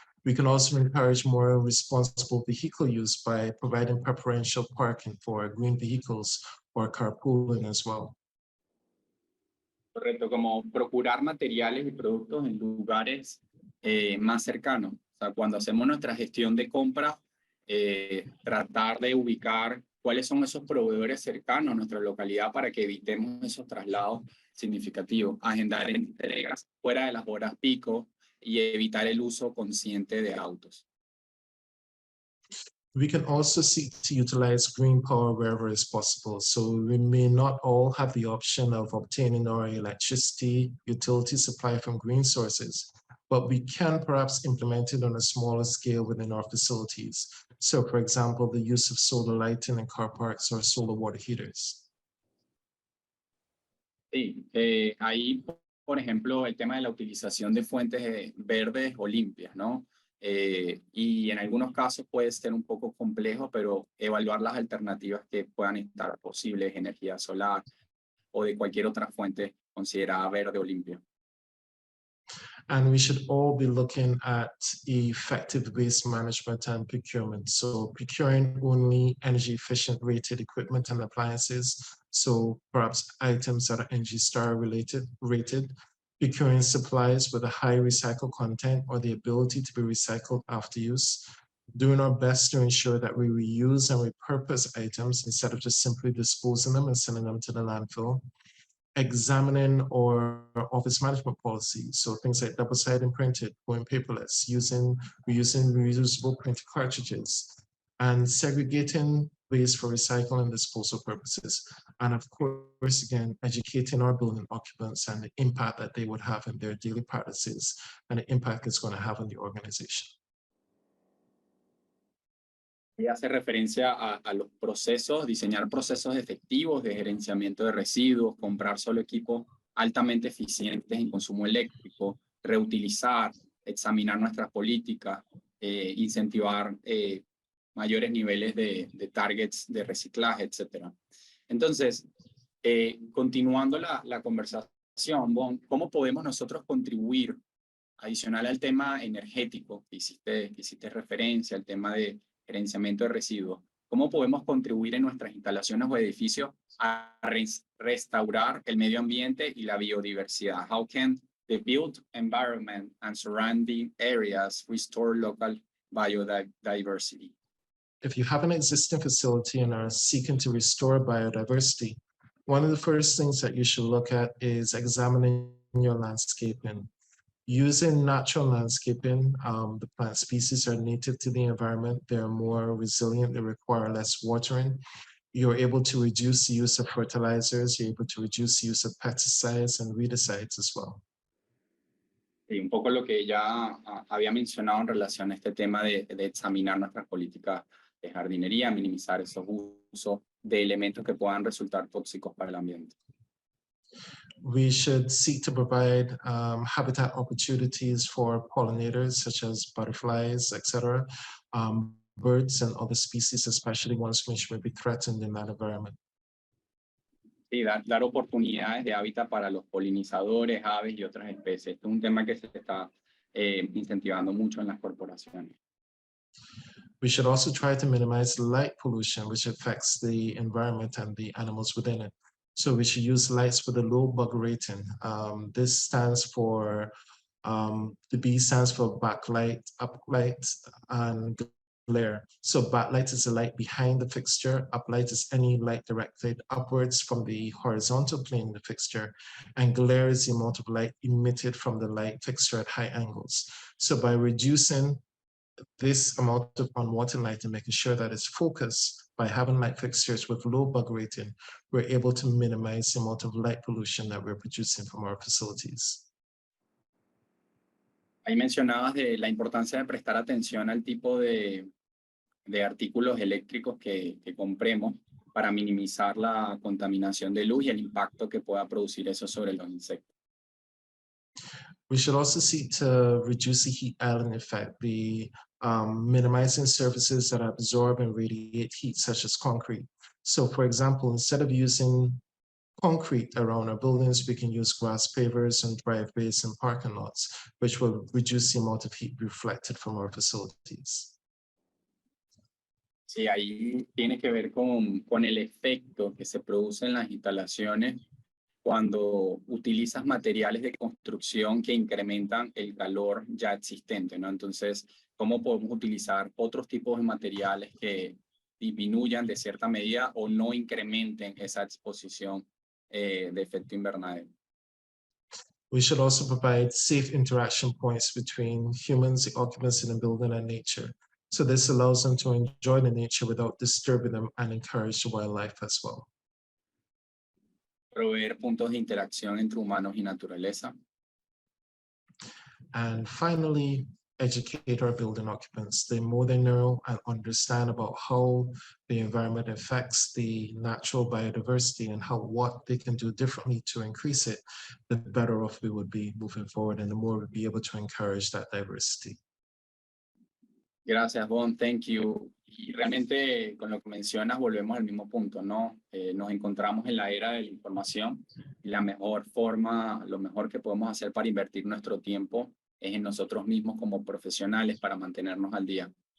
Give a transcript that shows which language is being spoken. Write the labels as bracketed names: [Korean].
[English] We can also encourage more responsible vehicle use by providing preferential parking for green vehicles or carpooling as well. [Spanish] Correcto, como procurar materiales y productos en lugares más cercanos. O sea, cuando hacemos nuestra gestión de compra, tratar de ubicar cuáles son esos proveedores cercanos a nuestra localidad para que evitemos esos traslados significativos, agendar entregas fuera de las horas pico y evitar el uso consciente de autos. [English] We can also seek to utilize green power wherever is possible. So we may not all have the option of obtaining our electricity utility supply from green sources, but we can perhaps implement it on a smaller scale within our facilities. So for example, the use of solar lighting in car parks or solar water heaters. [Spanish] Sí, ahí, por ejemplo, el tema de la utilización de fuentes verdes o limpias, ¿no? Y en algunos casos puede ser un poco complejo, pero evaluar las alternativas que puedan estar posibles, energía solar o de cualquier otra fuente considerada verde o limpia. [English] And we should all be looking at effective waste management and procurement. So procuring only energy efficient rated equipment and appliances. So perhaps items that are Energy Star rated, procuring supplies with a high recycled content or the ability to be recycled after use, doing our best to ensure that we reuse and repurpose items instead of just simply disposing them and sending them to the landfill, examining our office management policies, so things like double-sided printed, going paperless, reusing reusable printed cartridges, and segregating waste for recycling and disposal purposes. And of course, again, educating our building occupants and the impact that they would have in their daily practices and the impact it's going to have on the organization. [Spanish] Y hace referencia a los procesos, diseñar procesos efectivos de gerenciamiento de residuos, comprar solo equipos altamente eficientes en consumo eléctrico, reutilizar, examinar nuestras políticas, incentivar mayores niveles de targets de reciclaje, etc. Entonces, continuando la conversación, Bon, ¿cómo podemos nosotros contribuir, adicional al tema energético que hiciste referencia, al tema de gerenciamiento de residuos, cómo podemos contribuir en nuestras instalaciones o edificios a restaurar el medio ambiente y la biodiversidad? [English] How can the built environment and surrounding areas restore local biodiversity? If you have an existing facility and are seeking to restore biodiversity, one of the first things that you should look at is examining your landscaping. Using natural landscaping, the plant species are native to the environment. They're more resilient, they require less watering. You're able to reduce the use of fertilizers, you're able to reduce the use of pesticides and weedicides as well. [Spanish] Y un poco lo que ya había mencionado en relación a este tema de examinar nuestras políticas de jardinería, minimizar esos usos de elementos que puedan resultar tóxicos para el ambiente. [English] We should seek to provide habitat opportunities for pollinators such as butterflies, etc., birds and other species, especially ones which may be threatened in that environment. [Spanish] Sí, dar oportunidades de hábitat para los polinizadores, aves y otras especies. Este es un tema que se está incentivando mucho en las corporaciones. [English] We should also try to minimize light pollution, which affects the environment and the animals within it. So we should use lights with a low bug rating. This stands for, the B stands for backlight, uplight, and glare. So backlight is the light behind the fixture, uplight is any light directed upwards from the horizontal plane of the fixture, and glare is the amount of light emitted from the light fixture at high angles. So by reducing this amount of unwanted light and making sure that it's focused by having light fixtures with low bug rating, we're able to minimize the amount of light pollution that we're producing from our facilities. [Spanish] Ahí mencionabas de la importancia de prestar atención al tipo de artículos eléctricos que compremos para minimizar la contaminación de luz y el impacto que pueda producir eso sobre los insectos. [English] We should also seek to reduce the heat island effect, minimizing surfaces that absorb and radiate heat, such as concrete. So, for example, instead of using concrete around our buildings, we can use grass pavers and driveways and parking lots, which will reduce the amount of heat reflected from our facilities. [Spanish] Sí, ahí tiene que ver con el efecto que se produce en las instalaciones cuando utilizas materiales de construcción que incrementan el calor ya existente, ¿no? Entonces, ¿cómo podemos utilizar otros tipos de materiales que disminuyan de cierta medida o no incrementen esa exposición de efecto invernadero? [English] We should also provide safe interaction points between humans, the occupants in the building, and nature. So this allows them to enjoy the nature without disturbing them and encourage the wildlife as well. [Spanish] Proveer puntos de interacción entre humanos y naturaleza. [English] And finally, educate our building occupants. The more they know and understand about how the environment affects the natural biodiversity and what they can do differently to increase it, the better off we would be moving forward, and the more we'll be able to encourage that diversity. [Spanish] Gracias, [English] Bon, thank you. [Spanish] Y realmente con lo que mencionas volvemos al mismo punto, ¿no? Nos encontramos en la era de la información y la mejor forma, lo mejor que podemos hacer para invertir nuestro tiempo es en nosotros mismos como profesionales para mantenernos al día.